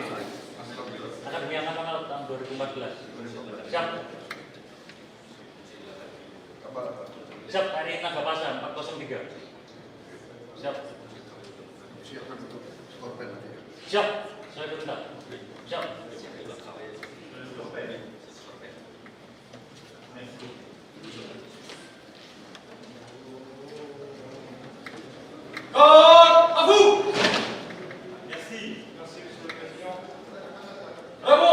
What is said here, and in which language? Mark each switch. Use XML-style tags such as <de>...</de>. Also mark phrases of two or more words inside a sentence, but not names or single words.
<id>Alhamdulillah. Akademi Angkatan Laut tahun 2014. Siap, Apa? siap KRI Nagapasa 403. Siap, Siapkan untuk skorpen nanti. siap, saya perintah. Siap.</id> <fr>Merci. Abu. Merci. Merci, Monsieur le Président. Bravo.</fr>